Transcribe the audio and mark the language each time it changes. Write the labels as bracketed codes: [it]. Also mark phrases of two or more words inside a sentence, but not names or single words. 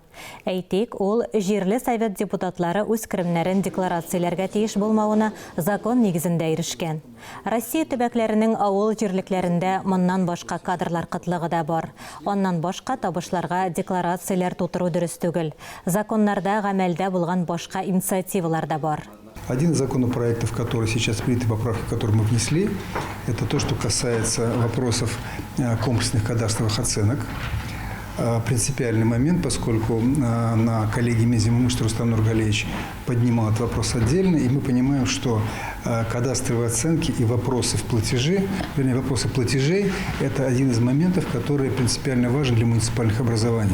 [tt] Әйтик, ул җирле совет депутатлары үз керемнәрен декларацияләргә тиеш булмавына закон нигезендә ирешкән. Россия төбәкләренең авыл җирлекләрендә моннан башка кадрлар кытлыгы да бар. Аннан башка табышларга декларацияләр тутыру дөрес түгел. Законнарда гамәлдә булган башка инициативалар да бар. [ru] Один из законопроектов, который сейчас принят, поправки, которые мы внесли, это то, что касается вопросов комплексных кадастровых оценок. Принципиальный момент, поскольку на коллегии Зимомышт Рустам Нургалевич поднимал этот вопрос отдельно, и мы понимаем, что кадастровые оценки и вопросы платежей – это один из моментов, который принципиально важен для муниципальных образований.